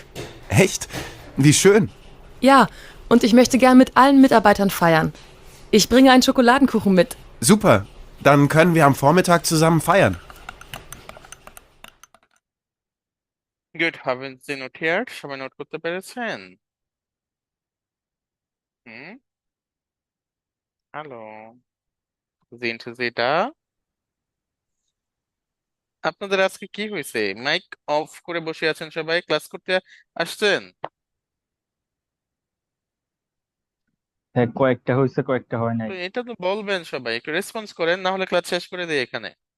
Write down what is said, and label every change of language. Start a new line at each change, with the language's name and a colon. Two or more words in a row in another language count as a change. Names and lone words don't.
German: Echt? Wie schön. Ja, und ich möchte gern mit allen Mitarbeitern feiern. Ich bringe einen Schokoladenkuchen mit. Super. Dann können wir am Vormittag zusammen feiern. গুড, haben Sie notiert?
Bangla: সবাই নোট করতে পেরেছেন? হুম, হ্যালো,
German: sind Sie da?
Bangla: আপনাদের আজকে কি হয়েছে? মাইক অফ করে বসে আছেন সবাই, ক্লাস করতে আসছেন? হ্যাঁ, কয়েকটা হয়েছে, কয়েকটা হয় নাই। তো এটা তো বলবেন সবাই, একটু রেসপন্স করেন, না হলে ক্লাস শেষ করে দিই এখানে।